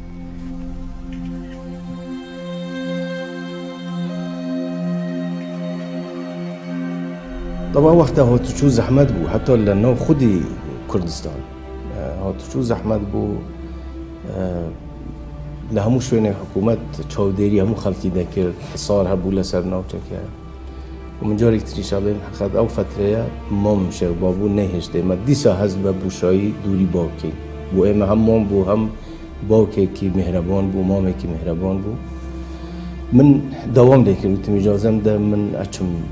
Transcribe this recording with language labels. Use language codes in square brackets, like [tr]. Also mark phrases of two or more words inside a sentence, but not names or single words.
[ckb] طبعا وقتها هاتوچو زحمت بو حتى لناو خودی کردستان هاتوچو زحمت بو لهمو شوينه حكومت چاودێری هەموو خەڵکی دەکرد حصار هەبوو لەسەر ناوچەکە و من جارێک تریشا بڵێم حقیقەت ئەو فترەیە مام شێخ بابوو نەهێشتە ئێمە دیسا هەست بە بوشایی دووری باوکەین بۆ ئێمە هەم مام بوو هەم باوکێکی میهرەبان بوو مامێکی میهرەبان بوو من داوام دەکرد وتم ئیجازەم دە من ئەچم